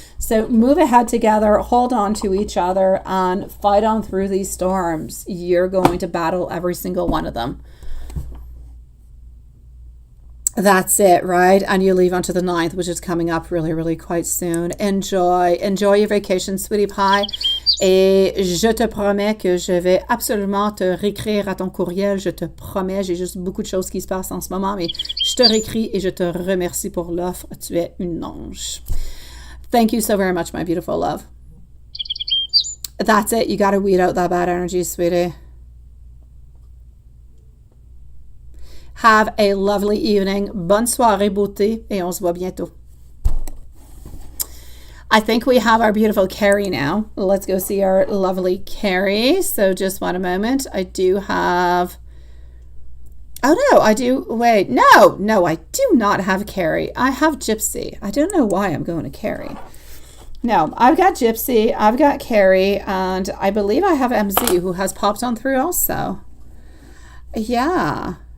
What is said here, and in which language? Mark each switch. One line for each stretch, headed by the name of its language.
English: So move ahead together, hold on to each other, and fight on through these storms. You're going to battle every single one of them. That's it, right? And you leave onto the 9th, which is coming up really, really quite soon. Enjoy your vacation, sweetie pie.
French: Et je te promets que je vais absolument te réécrire à ton courriel. Je te promets, j'ai juste beaucoup de choses qui se passent en ce moment, mais je te réécris et je te remercie pour l'offre. Tu es une ange.
English: Thank you so very much, my beautiful love. That's it. You got to weed out that bad energy, sweetie. Have a lovely evening.
French: Bonne soirée, beauté, et on se voit bientôt.
English: I think we have our beautiful Carrie now. Let's go see our lovely Carrie. So just one moment. I do have... Oh, no, I do... Wait, no, I do not have Carrie. I have Gypsy. I don't know why I'm going to Carrie. No, I've got Gypsy, I've got Carrie, and I believe I have MZ, who has popped on through also. Yeah.